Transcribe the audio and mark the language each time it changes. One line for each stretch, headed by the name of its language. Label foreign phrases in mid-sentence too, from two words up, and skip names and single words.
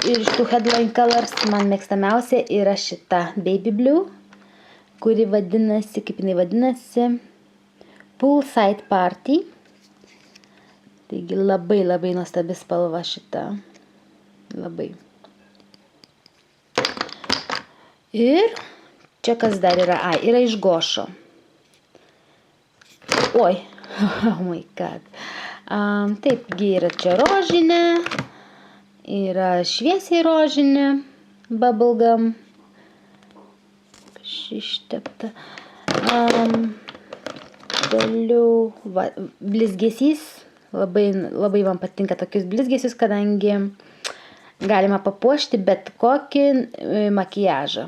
Lithuanian: iš tų
English: headline colors
Lithuanian: man mėgstamiausia yra šita Baby Blue, kuri vadinasi, kaip jinai vadinasi, Poolside Party. Taigi labai nuostabi spalva šita. Labai. Ir čia kas dar yra? Yra iš Gošo. Oi,
English: oh my god.
Lithuanian: Taipgi yra čia rožinė, yra šviesiai rožinė, bubblegum, ištepta. Toliau blizgesys, labai man patinka tokius blizgesius, kadangi galima papuošti bet kokį makiažą.